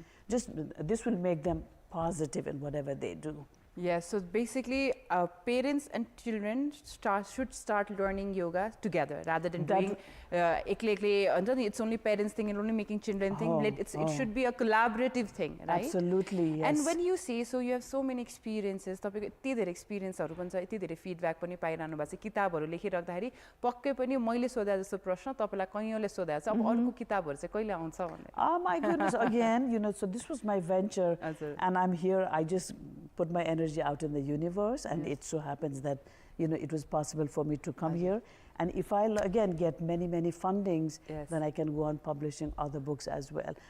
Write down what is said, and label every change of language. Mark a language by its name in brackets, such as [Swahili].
[English] This will make them positive in whatever they do. Yes, so basically parents and children should start learning yoga together rather than doing it's only parents thing and only making children thing. It should be a collaborative thing, right? Absolutely, yes. And when you say, so you have so many experiences, [Nepali] तपाईको यति धेरै experienceहरु पनि छ, यति धेरै feedback पनि पाइरहनु भएको छ, किताबहरु लेखिराख्दाखेरि पक्कै पनि मैले सोधे जस्तो प्रश्न तपाईलाई कयौंले सोधेको छ, अब अर्को किताबहरु चाहिँ कहिले आउँछ भन्ने. [English] Oh my goodness, again, so this was my venture, and I'm here. I just put my energy out in the universe, and it so happens that it was possible for me to come here. And if I again get many fundings, then I can go on publishing other books as well.